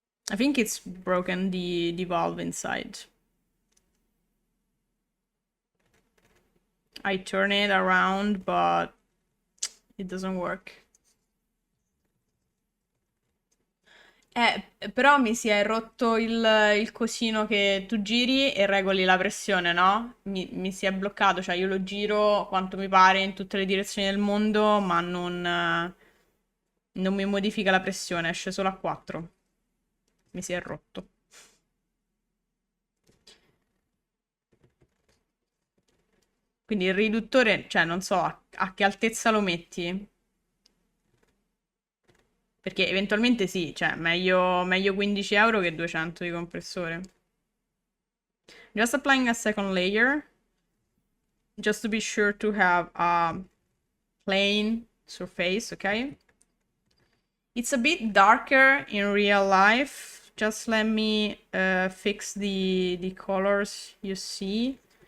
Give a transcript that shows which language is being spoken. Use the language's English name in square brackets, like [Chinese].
[English] I think it's broken the valve inside. I turn it around, but it doesn't work. [Italian] Però mi si è rotto il cosino che tu giri e regoli la pressione, no? Mi si è bloccato, cioè io lo giro quanto mi pare in tutte le direzioni del mondo, ma non mi modifica la pressione, esce solo a 4. Mi si è rotto. Quindi il riduttore, cioè non so a che altezza lo metti. Perché eventualmente sì, cioè meglio 15 euro che 200 di compressore. [English] Just applying a second layer. Just to be sure to have a plain surface, okay? It's a bit darker in real life. Just let me fix the colors you see.